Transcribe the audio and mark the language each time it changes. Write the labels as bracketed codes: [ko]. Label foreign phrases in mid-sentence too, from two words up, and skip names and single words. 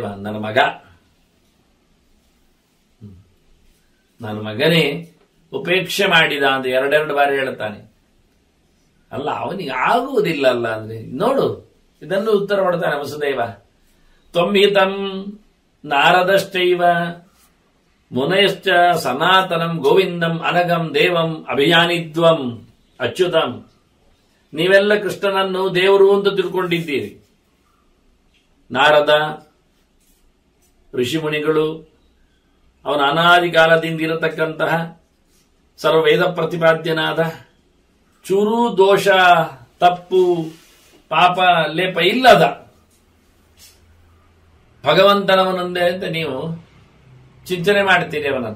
[kn] ನನ್ನ ಮಗ, ನನ್ನ ಮಗನೇ ಉಪೇಕ್ಷೆ ಮಾಡಿದ ಅಂತ ಎರಡೆರಡು ಬಾರಿ ಹೇಳ್ತಾನೆ. ಅಲ್ಲ, ಅವನಿಗೆ ಆಗುವುದಿಲ್ಲ ಅಲ್ಲ ಅಂದ್ರೆ ನೋಡು, ಇದನ್ನು ಉತ್ತರ ಕೊಡ್ತಾನೆ ವಸುದೇವ. [sa] ತ್ವಮ್ಹಿತಂ ನಾರದಶ್ಚೈವ ಮುನಯಶ್ಚ ಸನಾತನಂ ಗೋವಿಂದಂ ಅನಗಂ ದೇವಂ ಅಭಿಯಾನಿದ್ವಂ ಅಚ್ಯುತಂ. [kn] ನೀವೆಲ್ಲ ಕೃಷ್ಣನನ್ನು ದೇವರು ಅಂತ ತಿಳ್ಕೊಂಡಿದ್ದೀರಿ. ನಾರದ, ಋಷಿಮುನಿಗಳು, ಅವನ ಅನಾದಿ ಕಾಲದಿಂದ ಇರತಕ್ಕಂತಹ ಸರ್ವವೇದ ಪ್ರತಿಪಾದ್ಯನಾದ, ಚೂರು ದೋಷ ತಪ್ಪು ಪಾಪ ಲೇಪ ಇಲ್ಲದ ಭಗವಂತನವನೊಂದೇ ಅಂತ ನೀವು ಚಿಂತನೆ ಮಾಡ್ತೀರಿ ಅವನನ್ನು.